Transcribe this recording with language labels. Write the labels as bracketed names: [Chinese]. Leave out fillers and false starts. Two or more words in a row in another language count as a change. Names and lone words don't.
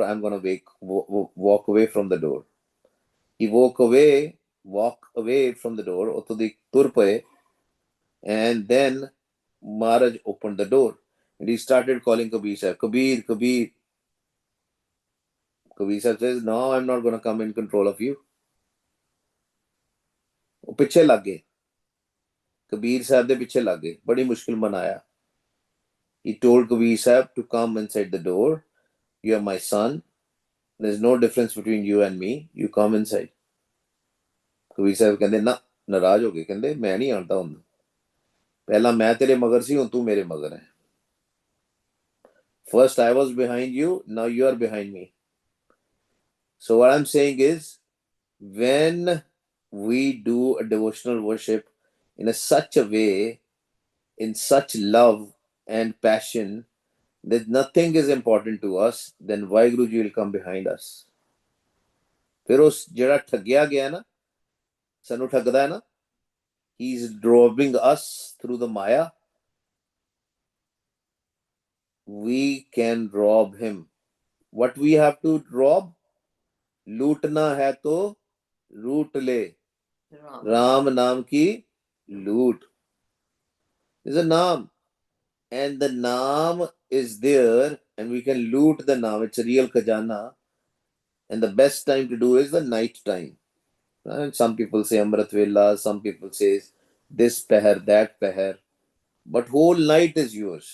[English] I'm going to walk away from the door. He walk away from the door, and then Maharaj opened the door. And he started calling Kabir Sahib, Kabir, Kabir. Kabir Sahib says, no, I'm not going to come in control of you. [Punjabi] ਉਹ ਪਿੱਛੇ ਲੱਗ ਗਏ, ਕਬੀਰ ਸਾਹਿਬ ਦੇ ਪਿੱਛੇ ਲੱਗ ਗਏ, ਬੜੀ ਮੁਸ਼ਕਿਲ ਮਨਾਇਆ। [English] He told Kabir Sahib to come inside the door. You are my son. There's no difference between you and me. You come inside. [Punjabi] Kabir Sahib ਕਹਿੰਦੇ ਨਾ ਨਾਰਾਜ਼ ਹੋ ਗਏ ਕਹਿੰਦੇ ਮੈਂ ਨਹੀਂ ਆਉਂਦਾ ਹੁੰਦਾ ਪਹਿਲਾਂ ਮੈਂ ਤੇਰੇ ਮਗਰ ਸੀ ਹੁਣ ਤੂੰ ਮੇਰੇ ਮਗਰ ਹੈ [English] First I was behind you, now you are behind me. So what I'm saying is, when we do a devotional worship in such a way, in such love and passion, that nothing is important to us, then Vaheguru Ji will come behind us. [Hindi] फिर उस [Punjabi] ਜਿਹੜਾ ਠੱਗਿਆ ਗਿਆ ਨਾ ਸਾਨੂੰ ਠੱਗਦਾ ਹੈ ਨਾ [English] he is robbing us through the maya. We can rob him. What we have to rob? [Hindi] लूटना है तो लूट ले राम नाम की लूट [English] is a naam and the naam is there and we can loot the naam. It's a real khajana and the best time to do is the night time. And some people say Amrit Vela, some people say this pehar, that pehar, but whole night is yours.